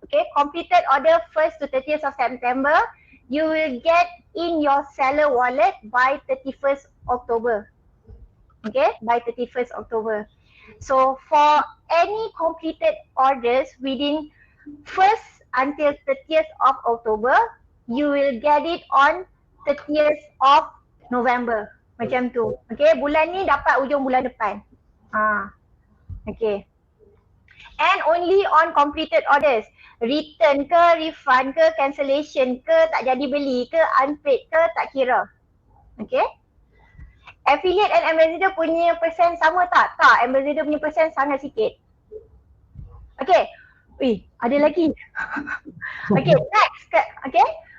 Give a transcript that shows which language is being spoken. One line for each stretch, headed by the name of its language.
English: Okay, completed order 1st to 30th of September, you will get in your seller wallet by 31st October. Okay, by 31st October. So for any completed orders within 1st until 30th of October, you will get it on 30th of November.
Malay: Macam tu. Okay, bulan ni dapat ujung bulan depan.
English: Okay. And only on completed orders.
Malay: Return ke, refund ke, cancellation ke, tak jadi beli ke, unpaid ke, tak kira. Okay. Affiliate and ambassador punya persen sama tak? Tak, ambassador punya persen sangat sikit. Okay. Ada lagi. Okay, next. Okay.